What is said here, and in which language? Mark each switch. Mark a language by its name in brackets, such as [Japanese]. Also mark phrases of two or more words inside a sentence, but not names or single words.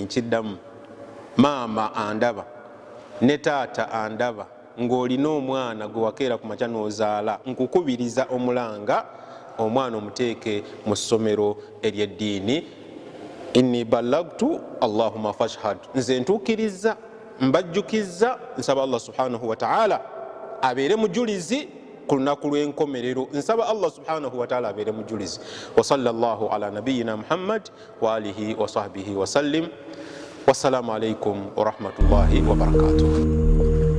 [Ganda] Nkiddamu, maama andaba ne taata andaba ng'olina omwana gwe wakeera ku makya n'ozaala, nkukubiriza omulanga omwana omuteeke mu ssomero ery'eddiini. [Arabic] إني بلغت اللهم فاشهد, [Ganda] nze ntuukiriza mbajjukizza, nsaba Allah [Arabic] سبحانه وتعالى [Ganda] abeere mujulizi ku lunaku lw'enkomerero, nsaba Allah [Arabic] سبحانه وتعالى [Ganda] abeere mujulizi. [Arabic] وصلى الله على نبينا محمد وعلى آله وصحبه وسلم. والسلام عليكم ورحمة الله وبركاته.